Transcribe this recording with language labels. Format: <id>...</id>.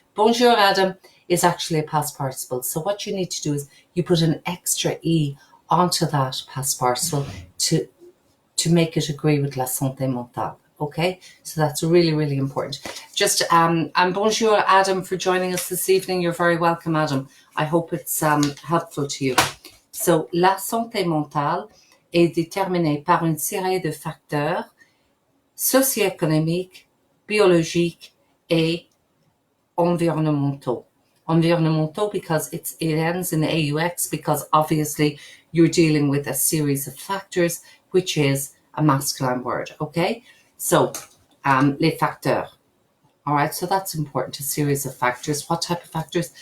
<en>Bonjour, Adam is actually a past participle. So what you need to do is you put an extra E onto that past participle to make it agree with</en> <fr>la santé mentale.</fr> <en>Okay, so that's really, really important. Just and bonjour, Adam, for joining us this evening. You're very welcome, Adam. I hope it's helpful to you.</en> <fr>So, la santé mentale est déterminée par une série de facteurs socio-économiques, biologiques et environnementaux.</fr> <en>Environnementaux because it ends in AUX, because obviously you're dealing with a series of factors, which is a masculine word, okay? So,</en> <fr>les facteurs.</fr> <en>All right, so that's important, a series of factors. What type of factors?</en>